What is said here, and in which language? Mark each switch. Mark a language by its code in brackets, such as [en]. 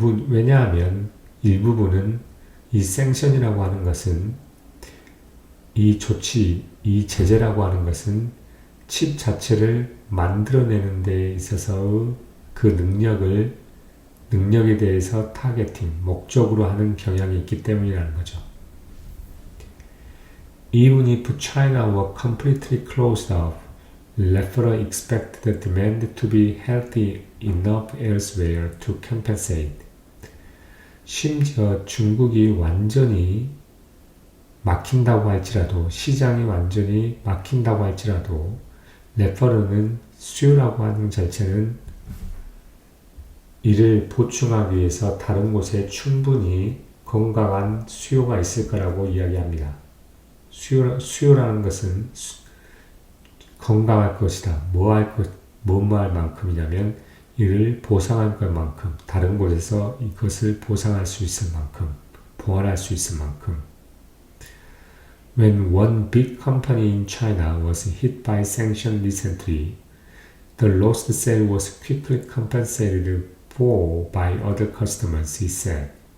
[ko] 왜냐하면 일부분은 이 생션이라고 하는 것은 이 제재라고 하는 것은 칩 자체를 만들어내는 데 있어서 그 능력을 능력에 대해서 타겟팅, 목적으로 하는 경향이 있기 때문이라는 거죠. [en] Even if China were completely closed off, Leffler expected the demand to be healthy enough elsewhere to compensate. [ko] 심지어 중국이 완전히 막힌다고 할지라도, 시장이 완전히 막힌다고 할지라도 레퍼러는 수요라고 하는 자체는 이를 보충하기 위해서 다른 곳에 충분히 건강한 수요가 있을 거라고 이야기합니다. 수요라는 것은 건강할 것이다. 뭐뭐 할 만큼이냐면 이를 보상할 것만큼, 다른 곳에서 이것을 보상할 수 있을 만큼, 보완할 수 있을 만큼. [en] When one big company in China was hit by sanctions recently, the lost sale was quickly compensated for by other customers, he said.